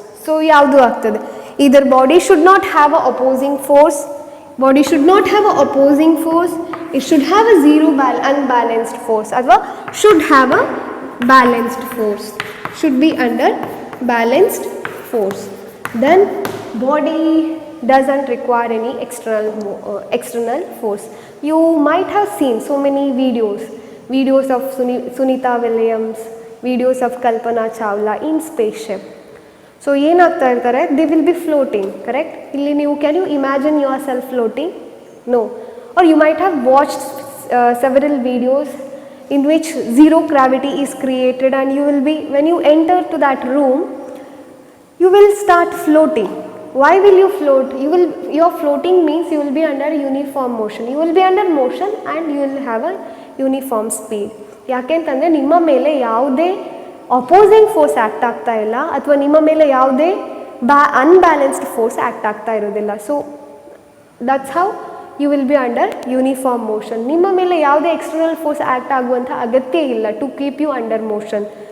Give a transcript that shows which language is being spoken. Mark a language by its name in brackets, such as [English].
[English] so [Kannada] ಯಾವುದು ಆಗ್ತದೆ, [English] ಇದರ್ body should not have a opposing force, body should not have a opposing force, it should have a zero unbalanced force, ಅಥವಾ should have a balanced force, should be under balanced force. Then body doesn't require any external force. You might have seen so many videos of Sunita Williams, videos of Kalpana Chawla in spaceship. So [Kannada] ಏನಾಗ್ತಾ ಇರ್ತಾರೆ, [English] they will be floating, correct? [Kannada] ಇಲ್ಲಿ ನೀವು [English] can you imagine yourself floating? No. Or you might have watched several videos in which zero gravity is created, and you will be, when you enter to that room, you will start floating. Why will you float? Your floating means you will be under uniform motion. You will be under motion and you will have a uniform speed. [Kannada] ಯಾಕೆಂತಂದರೆ ನಿಮ್ಮ ಮೇಲೆ ಯಾವುದೇ opposing force act ಆಗ್ತಾ ಇಲ್ಲ, ಅಥವಾ ನಿಮ್ಮ ಮೇಲೆ ಯಾವುದೇ ಅನ್ಬ್ಯಾಲೆನ್ಸ್ಡ್ ಫೋರ್ಸ್ ಆ್ಯಕ್ಟ್ ಆಗ್ತಾ ಇರೋದಿಲ್ಲ. [English] So that's how you will be under uniform motion. [Kannada] ನಿಮ್ಮ ಮೇಲೆ ಯಾವುದೇ ಎಕ್ಸ್ಟರ್ನಲ್ ಫೋರ್ಸ್ ಆ್ಯಕ್ಟ್ ಆಗುವಂಥ ಅಗತ್ಯ ಇಲ್ಲ [English] To keep you under motion.